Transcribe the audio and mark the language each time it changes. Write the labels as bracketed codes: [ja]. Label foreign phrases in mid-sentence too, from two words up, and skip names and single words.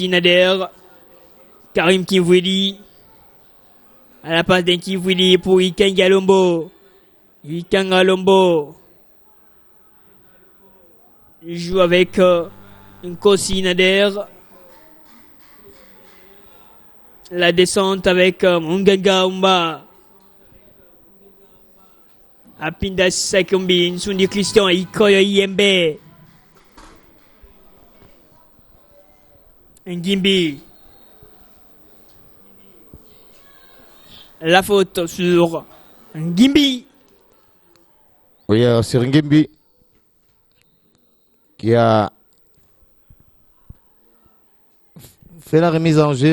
[fr] Nkosi Nader. Karim Kimwedi. À la passe d'Nkivwili pour Ikenga Lombo. Ikenga Lombo. Il joue avec Nkosi Nader. La descente avec Munganga Umba. Apinda Sakumbi, Nsundi Christian, Ikoyo Yembe. Ngimbi. La faute sur Ngimbi. Oui, c'est Ngimbi qui a fait la remise en jeu.